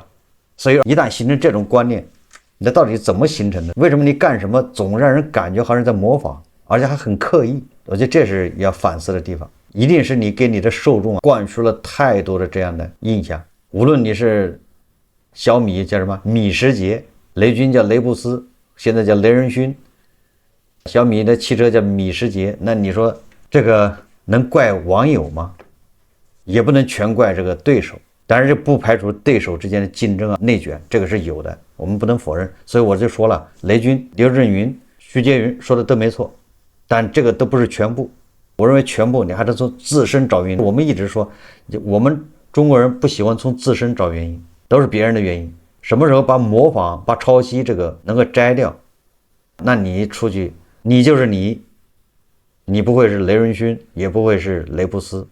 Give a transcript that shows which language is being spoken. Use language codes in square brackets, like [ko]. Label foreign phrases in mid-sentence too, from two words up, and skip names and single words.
[zh] 所以一旦形成這種觀念，那到底怎麼形成的？為什麼你幹什麼總讓人感覺好像在模仿，而且還很刻意？我覺得這是要反思的地方。一定是你給你的受众灌輸了太多的這樣的印象。無論你是小米叫什麼米食節，雷軍叫雷布斯，現在叫雷仁勳，小米的汽車叫米食節，那你說這個能怪網友嗎？也不能全怪這個對手，當然這不排除對手之間的競爭內卷，這個是有的，我們不能否認。所以我就說了，雷軍、劉震雲、徐杰雲說的都沒錯，但這個都不是全部。我認為全部你還是從自身找原因。我們一直說，我們中國人不喜歡從自身找原因，都是別人的原因。什麼時候把模仿、把抄襲這個能夠摘掉，那你出去，你就是你，你不會是雷仁勳，也不會是雷布斯。